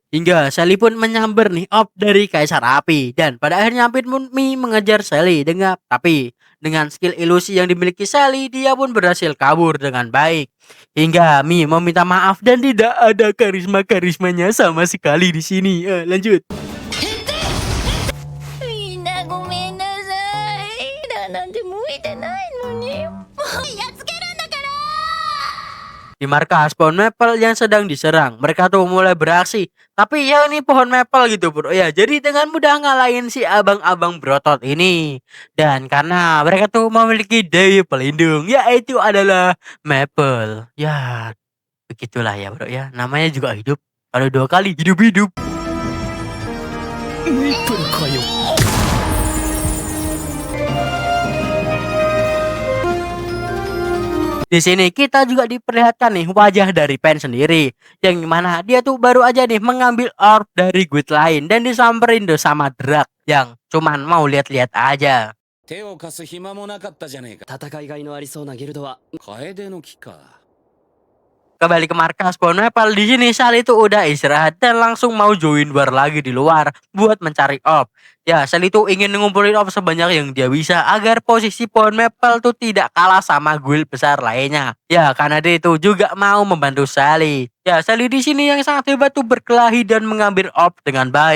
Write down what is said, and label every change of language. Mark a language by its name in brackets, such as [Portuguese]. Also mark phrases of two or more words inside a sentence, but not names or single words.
[Indonesian] Hingga Sally pun menyambar nih op dari Kaisar Api. Dan pada akhirnya Pin pun mengejar Sally tapi dengan skill ilusi yang dimiliki Sally, dia pun berhasil kabur dengan baik. Hingga Mi meminta maaf dan tidak ada karismanya sama sekali di sini. Lanjut. [Japanese] みんなごめんなさい。だなんて向いてないのに。もうやっつけるんだから。 [Indonesian] Di markas pohon maple yang sedang diserang, mereka tuh mulai beraksi. Tapi ya ini pohon maple gitu bro ya, jadi dengan mudah ngalahin si abang-abang berotot ini. Dan karena mereka tuh memiliki daya pelindung, yaitu adalah maple. Ya begitulah ya bro ya, namanya juga hidup. Kalau 2 kali hidup-hidup. [Japanese] メイプルかよ。 [Indonesian] Di sini kita juga diperlihatkan nih wajah dari Pen sendiri, yang dimana dia tuh baru aja nih mengambil orb dari guild lain dan disamperin tuh sama Drak yang cuman mau lihat-lihat aja. [Japanese] 手を貸す暇もなかったじゃねえか。戦いがいのありそうなギルドは楓の木か。 [Indonesian] Kembali ke markas pohon maple, di sini Sally itu udah istirahat dan langsung mau [English] join war [Indonesian] lagi di luar buat mencari orb. Ya, Sally itu ingin ngumpulin orb sebanyak yang dia bisa agar posisi pohon maple tuh tidak kalah sama guild besar lainnya. Ya, karena dia itu juga mau membantu Sally. Ya, Sally di sini yang sangat hebat tuh berkelahi dan mengambil orb dengan baik.